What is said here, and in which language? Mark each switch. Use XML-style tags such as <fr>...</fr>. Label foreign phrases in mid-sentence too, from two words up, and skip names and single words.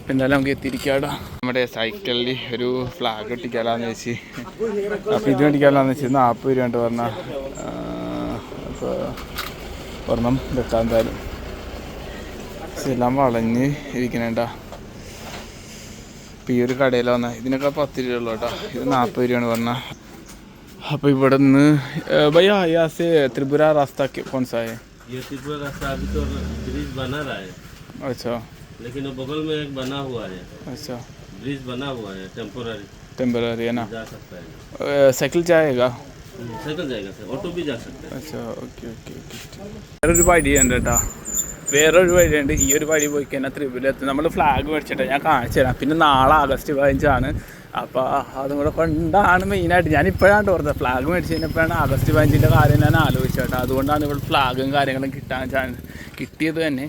<ml>അപ്പം എന്തായാലും നമുക്ക് എത്തിയിരിക്കാടാ. നമ്മുടെ സൈക്കിളിൽ ഒരു ഫ്ലാഗ് ഒട്ടിക്കാലാന്ന് വെച്ച്, അപ്പോൾ ഇത് മേടിക്കാലാന്ന് വെച്ച് 40 രൂപ പറഞ്ഞാൽ അപ്പോൾ ഒരെണ്ണം വെക്കാൻ എന്തായാലും എല്ലാം വളഞ്ഞ് ഇരിക്കണേട്ടാ. അപ്പോൾ ഈ ഒരു കടയിൽ വന്നാൽ ഇതിനൊക്കെ 10 രൂപ ഉള്ളൂ കേട്ടോ, ഇത് 40 രൂപയാണ് പറഞ്ഞാൽ. അപ്പോൾ ഇവിടെ നിന്ന്</ml> <hi>भैया यहाँ से त्रिपुरा रास्ता कौन सा है? ये त्रिपुरा रास्ता अभी तो ब्रिज बना रहा है, अच्छा लेकिन वो बगल में एक बना हुआ है, अच्छा ब्रिज बना हुआ है टेम्पररी है ना. जा सकता है, साइकिल जाएगा? साइकिल जाएगा सर, ऑटो भी जा सकता है. अच्छा</hi> <en>okay okay okay.</en> <ml>വേറൊരു വഴിയുണ്ട് കേട്ടോ, വേറൊരു വഴിയുണ്ട്. ഈ ഒരു വഴി പോയി കഴിഞ്ഞാൽ ത്രിപുരത്ത് നമ്മൾ ഫ്ലാഗ് മേടിച്ചിട്ട് ഞാൻ കാണിച്ചു തരാം. പിന്നെ നാളെ ആഗസ്റ്റ് 15 അപ്പോൾ അതും കൂടെ കൊണ്ടാണ് മെയിനായിട്ട് ഞാൻ ഇപ്പോഴാണ് ഓർത്തത്. ഫ്ലാഗ് മേടിച്ച് കഴിഞ്ഞപ്പോഴാണ് ആഗസ്റ്റ് 15 കാര്യം ഞാൻ ആലോചിച്ചത് കേട്ടോ. അതുകൊണ്ടാണ് ഇവിടെ ഫ്ലാഗും കാര്യങ്ങളും കിട്ടിയത് തന്നെ.</ml>